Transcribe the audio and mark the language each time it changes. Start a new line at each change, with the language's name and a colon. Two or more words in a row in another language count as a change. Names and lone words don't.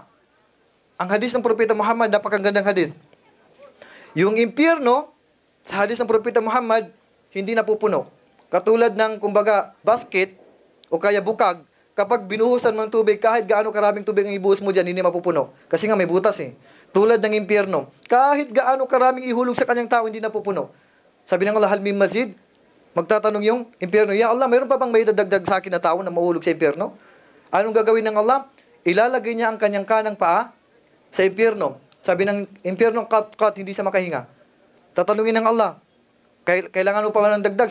Filipino: Ang hadis ng Propeta Muhammad, napakagandang hadis. Yung impyerno, sa hadis ng Propeta Muhammad, hindi napupuno. Katulad ng, kumbaga, basket o kaya bukag, kapag binuhusan mo ng tubig, kahit gaano karaming tubig ang ibuhos mo dyan, hindi mapupuno. Kasi nga may butas eh. Tulad ng impyerno, kahit gaano karaming ihulog sa kanyang tao, hindi napupuno. Sabi ng Allah,
Arabic: هل من مزيد?
Filipino: Magtatanong yung impyerno, ya Allah, mayroon pa bang may dadagdag sa akin na tao na mahulog sa impyerno? Anong gagawin ng Allah? Ilalagay niya ang kanyang kanang paa sa impyerno. Sabi ng impyerno, cut, hindi siya makahinga. Tatanungin ng Allah, kailangan mo pa ng dagdag?